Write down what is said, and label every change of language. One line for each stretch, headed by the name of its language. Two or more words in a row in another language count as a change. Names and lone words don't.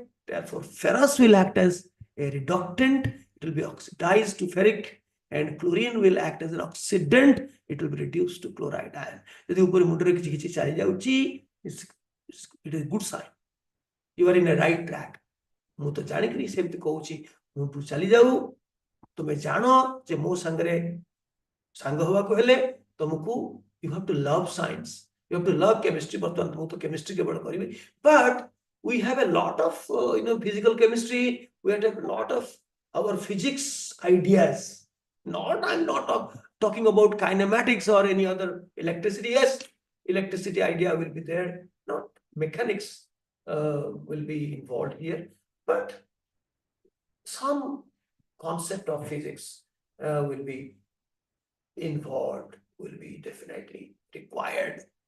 English: Therefore, ferrous will act as a reductant. It will be oxidized to ferric, and chlorine will act as an oxidant. It will be reduced to chloride ion. If
Odia: ଉପରେ ମୁଣ୍ଡରେ କିଛି କିଛି ଚାଲି ଯାଉଛି,
English: it is good sign. You are in a right track.
Odia: ମୁଁ ତ ଜାଣିକିରି ସେମିତି କହୁଛି ମୁଁ ଚାଲି ଯାଉ ତୁମେ ଜାଣ ଯେ ମୋ ସାଙ୍ଗରେ ସାଙ୍ଗ ହେବାକୁ ହେଲେ ତମକୁ
English: you have to love science, you have to love chemistry.
Odia: ବର୍ତ୍ତମାନ ମୁଁ ତ chemistry କେବଳ କରିବି,
English: but we have a lot of physical chemistry, we have a lot of our physics ideas. I'm not talking about kinematics or any other electricity. Yes, electricity idea will be there, not mechanics will be involved here, but some concept of physics will be involved, will be definitely required.